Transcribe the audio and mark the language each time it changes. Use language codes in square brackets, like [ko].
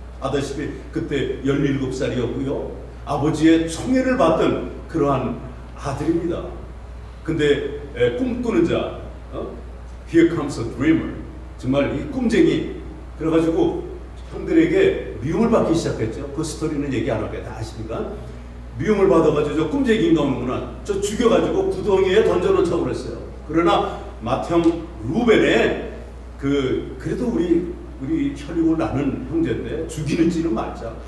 [ko] 아다시피 그때 17살이었고요. 아버지의 총애를 받던 그러한 아들입니다. 근데 꿈꾸는 자, [en] Here comes a dreamer. [ko] 정말 이 꿈쟁이. 그래가지고 형들에게 미움을 받기 시작했죠. 그 스토리는 얘기 안 하게 다 아십니까? 미움을 받아가지고 저 꿈쟁이인가 오는구나. 저 죽여가지고 구덩이에 던져놓자고 그랬어요. 그러나 맏형 루벤의 그래도 우리 혈육을 나는 형제인데 죽이는지는 말자.